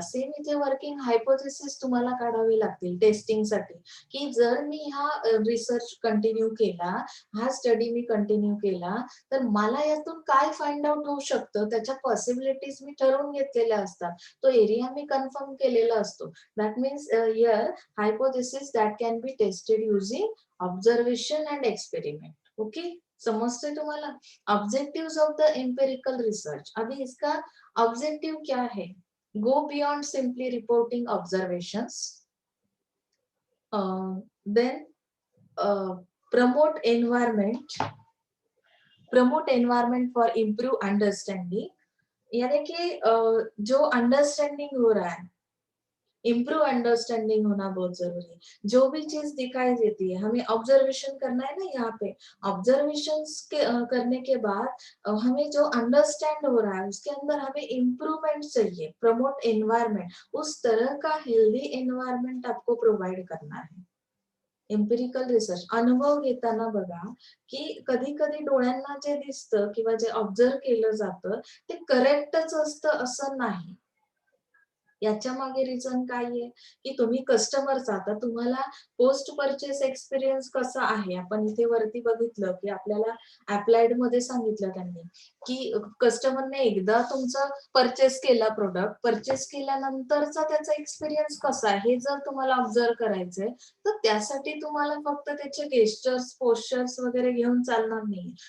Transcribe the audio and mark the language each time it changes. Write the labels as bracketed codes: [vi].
[mr] Same इथे working hypothesis तुम्हाला काढावे लागतील टेस्टिंगसाठी, की जर मी हा रिसर्च कंटिन्यू केला, हा स्टडी मी कंटिन्यू केला, तर मला यातून काय फाइंड आउट होऊ शकतं, त्याच्या पॉसिबिलिटीज मी ठरवून घेतलेल्या असतात. तो एरिया मी कन्फर्म केलेला असतो. [en] That means here hypothesis that can be tested using observation and experiment. [mr] Okay, समझते तुम्हाला? [en] Objectives of the empirical research. [hi] अभी इसका ऑब्जेक्टिव क्या है? [en] Go beyond simply reporting observations, then promote environment promote environment for improve understanding. [hi] यानी कि जो understanding हो रहा है, इम्प्रूव अंडरस्टैंडिंग होना बहुत जरूरी है. जो भी चीज दिखाई देती है हमें ऑब्जर्वेशन करना है ना, यहाँ पे ऑब्जर्वेशन करने के बाद हमें जो अंडरस्टैंड हो रहा है उसके अंदर हमें इम्प्रूवमेंट चाहिए. प्रमोट एनवायरमेंट, उस तरह का हेल्दी एनवायरमेंट आपको प्रोव्हाइड करना है. [mr] एम्पिरिकल रिसर्च अनुभव घेताना बघा की कधी कधी डोळ्यांना जे दिसतं किंवा जे ऑब्झर्व केलं जातं ते करेक्टच असतं असं नाही. याच्या मागे रिझन काय आहे, की तुम्ही कस्टमरचा आता तुम्हाला पोस्ट परचेस एक्सपिरियन्स कसा आहे, आपण इथे वरती बघितलं, की आपल्याला अप्लाइडमध्ये सांगितलं त्यांनी, की कस्टमरने एकदा तुमचं परचेस केला प्रोडक्ट, परचेस केल्यानंतरचा त्याचा एक्सपिरियन्स कसा आहे, हे जर तुम्हाला ऑब्झर्व्ह करायचंय, तर त्यासाठी तुम्हाला फक्त त्याचे गेस्चर्स, पोस्चर्स वगैरे घेऊन चालणार नाही.